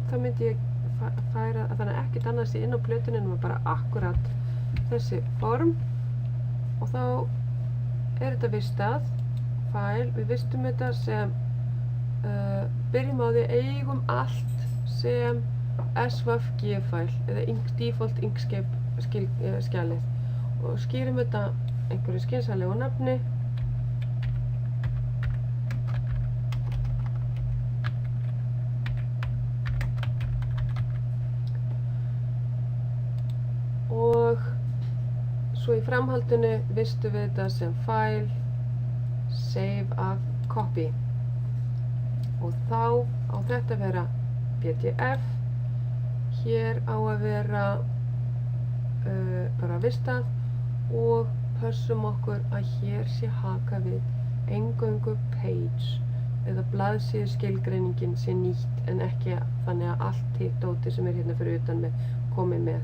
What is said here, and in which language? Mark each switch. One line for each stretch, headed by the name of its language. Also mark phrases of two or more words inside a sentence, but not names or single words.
Icelandic: þá myndi ég færa að þannig ekkert annað sé inn á plötunni en bara akkurat þessi form og þá þetta vistað, file, við vistum þetta sem byrjum á því eigum allt sem SVG-fæl eða default Inkscape skjalið og skýrum þetta einhverju skynsamlegu nafni og svo í framhaldinu vistum við þetta sem
English: file save as copy
Icelandic: og þá á þetta að vera PDF. Hér á að vera bara vistað og pössum okkur að hér sé haka við eingöngu page eða blaðsíðu skilgreiningin sé nýtt en ekki þannig að allt hitt dótið sem hérna fyrir utan með komið með.